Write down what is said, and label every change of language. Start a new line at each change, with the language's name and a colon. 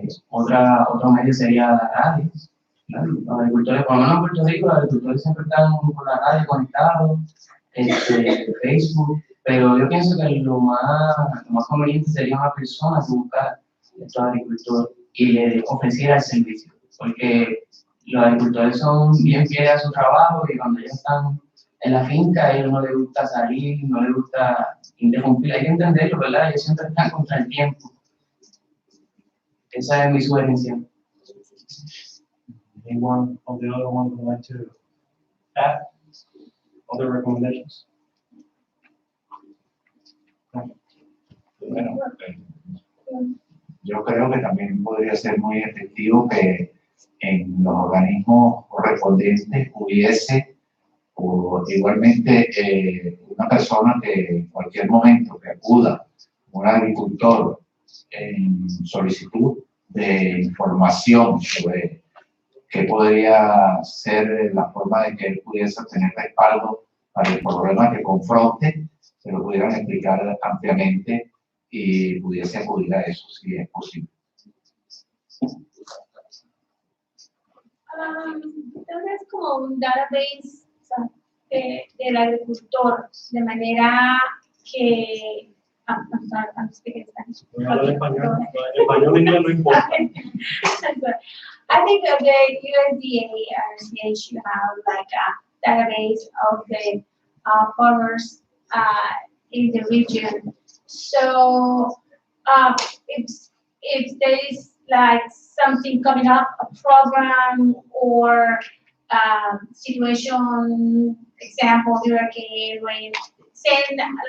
Spanish: Otro medio sería la radio. Los agricultores, por lo menos en Puerto Rico, los agricultores siempre están por la radio conectados, Facebook, pero yo pienso que lo más conveniente sería una persona que buscara a estos agricultores y le ofreciera el servicio, porque los agricultores son bien fieles a su trabajo y cuando ellos están en la finca, a ellos no les gusta salir, no les gusta interrumpir, hay que entenderlo, ¿verdad? Ellos siempre están contra el tiempo. Esa es mi sugerencia.
English: Anyone of the other ones would like to add other recommendations?
Spanish: Bueno, yo creo que también podría ser muy efectivo que en los organismos correspondientes hubiese pero igualmente una persona que en cualquier momento que acuda, un agricultor en solicitud de información sobre qué podría ser la forma de que él pudiese tener respaldo para el problema que confronte, se lo pudieran explicar ampliamente y pudiese acudir a eso si es posible. Tal vez como un database, o sea, del agricultor, de manera que...
English: I'm speaking Spanish.
Spanish: Español, inglés no importa.
English: I think that the USDA, NRCS should have like a database of the farmers in the region. So if there is like something coming up, a program or situation, example, hurricane, rain, send